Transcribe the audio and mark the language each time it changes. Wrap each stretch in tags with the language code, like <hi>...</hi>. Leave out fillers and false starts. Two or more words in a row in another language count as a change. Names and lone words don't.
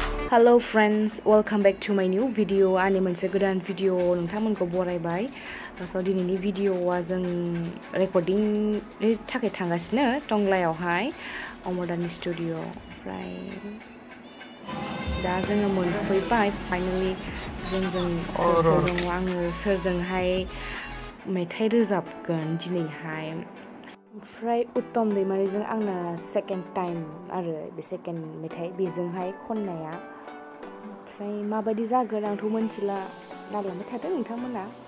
<en>Hello friends, welcome back to my new video.</en> <brx>आंनि मोनसे गोदान भिडिअ नोंथांमोनखौ बरायबाय। So दिनैनि भिडिअआ जों रेकर्डिंनि थाखाय थांगासिनो टंलायावहाय अमरदानि स्टुडिअ ओमफ्राय दा जोङो मोनफैबाय फाइनाली जों सोर दङ आङो सोरजोंहाय मेथाइ रोजाबगोन दिनैहाय ओमफ्राय उत्तम दैमारिजों आंना</brx> <en>second time</en> <brx>आरो बे सेकेन्ड मेथाइ बेजोंहाय खननाया ओमफ्राय माबायदि जागोन आंथ' मोनथिला नायलांबाय थादों नोंथांमोना</brx>